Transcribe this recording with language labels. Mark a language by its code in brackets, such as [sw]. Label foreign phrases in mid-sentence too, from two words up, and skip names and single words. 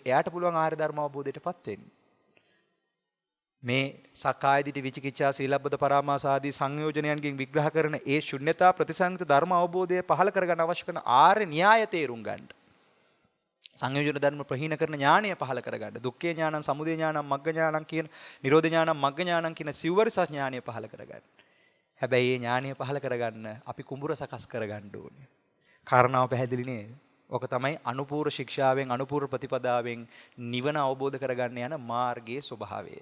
[si] එයාට පුළුවන් ආර්ය ධර්ම අවබෝධයටපත් වෙන්න. මේ [pi] සක්කාය දිට්ඨි, [si] විචිකිච්ඡා, [pi] සීලබ්බත පරාමාස [si] ආදී සංයෝජනයන්ගෙන් විග්‍රහ කරන ඒ ශුන්‍යතා ප්‍රතිසංයුක්ත ධර්ම අවබෝධය පහළ කරගන්න අවශ්‍ය කරන ආර්ය න්‍යාය තේරුම් ගන්න. සංයෝජන ධර්ම ප්‍රහීන කරන ඥානය පහළ කරගන්න. [pi] දුක්ඛේ ඥානං, සමුදය ඥානං, මග්ග ඥානං [si] කියන, [pi] නිරෝධ ඥානං, මග්ග ඥානං [si] කියන සිව්වරිස ඥානය පහළ කරගන්න. හැබැයි මේ ඥානය පහළ කරගන්න අපි කුඹුර සකස් කරගන්න ඕනේ. කාරණාව පැහැදිලි නේද? ඔක තමයි අනුපූර්ව ශික්ෂාවෙන්, අනුපූර්ව ප්‍රතිපදාවෙන් නිවන අවබෝධ කරගන්න යන මාර්ගයේ ස්වභාවය.